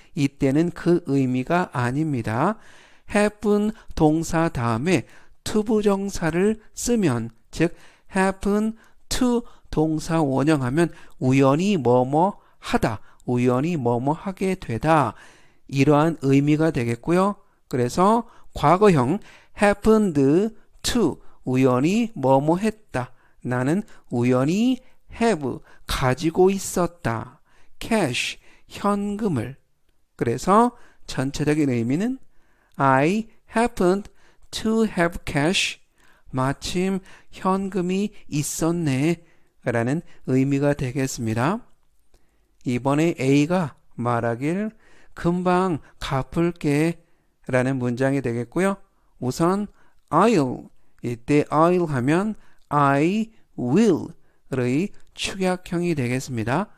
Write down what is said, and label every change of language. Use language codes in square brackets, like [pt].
[ko] 이때는 그 의미가 아닙니다. happen 동사 다음에 to 부정사를 쓰면, 즉 [en] happen to [ko] 동사 원형하면 우연히 뭐뭐 하다, 우연히 뭐뭐 하게 되다, 이러한 의미가 되겠고요. 그래서 과거형 [en] happened to, [ko] 우연히 뭐뭐 했다, 나는 우연히 have, 가지고 있었다. cash, 현금을. 그래서 전체적인 의미는 [en] I happened to have cash. [ko] 마침 현금이 있었네. 라는 의미가 되겠습니다. 이번에 A가 말하길 금방 갚을게 라는 문장이 되겠고요. 우선 I'll, 이때 I'll 하면 [en] I will [ko] 의 축약형이 되겠습니다.